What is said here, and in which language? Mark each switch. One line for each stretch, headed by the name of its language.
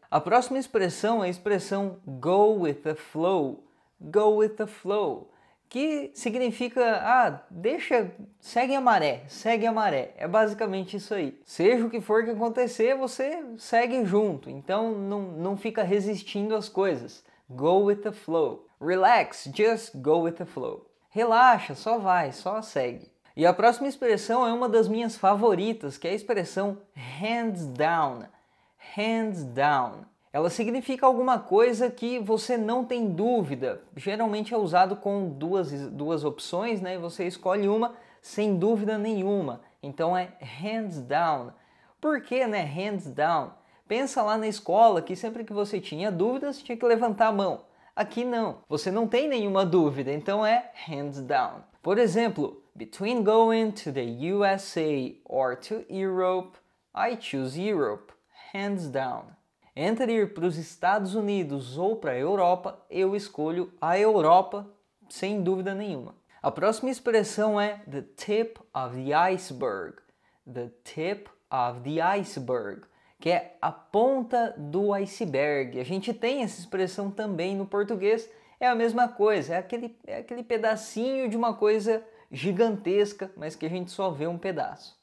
Portuguese: A próxima expressão é a expressão
English: go with the flow. Go with the flow.
Portuguese: Que significa, segue a maré, segue a maré. É basicamente isso aí. Seja o que for que acontecer, você segue junto. Então não fica resistindo às coisas.
English: Go with the flow. Relax, just go with the flow.
Portuguese: Relaxa, só vai, só segue. E a próxima expressão é uma das minhas favoritas, que é a expressão hands down. Hands down. Ela significa alguma coisa que você não tem dúvida. Geralmente é usado com duas opções, né? E você escolhe uma sem dúvida nenhuma. Então é hands down. Por que, né? Hands down. Pensa lá na escola que sempre que você tinha dúvidas, tinha que levantar a mão. Aqui não. Você não tem nenhuma dúvida, então é hands down. Por exemplo,
English: between going to the USA or to Europe, I choose Europe, hands down.
Portuguese: Entre ir para os Estados Unidos ou para a Europa, eu escolho a Europa, sem dúvida nenhuma. A próxima expressão é
English: the tip of the iceberg. The tip of the iceberg,
Portuguese: que é a ponta do iceberg. A gente tem essa expressão também no português, é a mesma coisa, é aquele pedacinho de uma coisa gigantesca, mas que a gente só vê um pedaço.